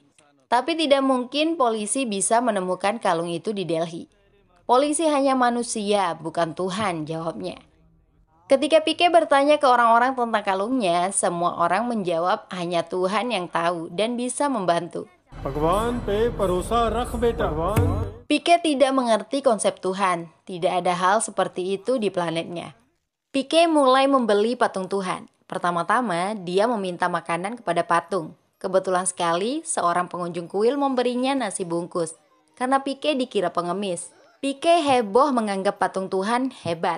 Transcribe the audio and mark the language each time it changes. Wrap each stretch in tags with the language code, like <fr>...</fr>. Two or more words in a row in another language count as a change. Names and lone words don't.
<id>Tapi tidak mungkin polisi bisa menemukan kalung itu di Delhi. Polisi hanya manusia, bukan Tuhan, jawabnya. Ketika Pike bertanya ke orang-orang tentang kalungnya, semua orang menjawab hanya Tuhan yang tahu dan bisa membantu.</id> <hi>भगवान पे भरोसा रख बेटा भगवान</hi> <id>Pike tidak mengerti konsep Tuhan. Tidak ada hal seperti itu di planetnya. Pike mulai membeli patung Tuhan. Pertama-tama, dia meminta makanan kepada patung. Kebetulan sekali, seorang pengunjung kuil memberinya nasi bungkus. Karena Pike dikira pengemis. Pike heboh menganggap patung Tuhan hebat.</id>